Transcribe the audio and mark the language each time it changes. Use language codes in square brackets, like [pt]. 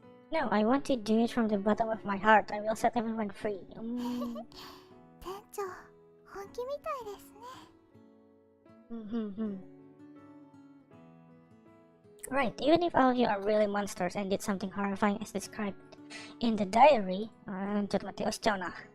[en] No, I want to do it from the bottom of my heart. I will set everyone free. [ja] 店長、本気みたいですね。 [en] Right, even if all of you are really monsters and did something horrifying as described in the diary, [ja] ちょっと待って、押しちゃうな。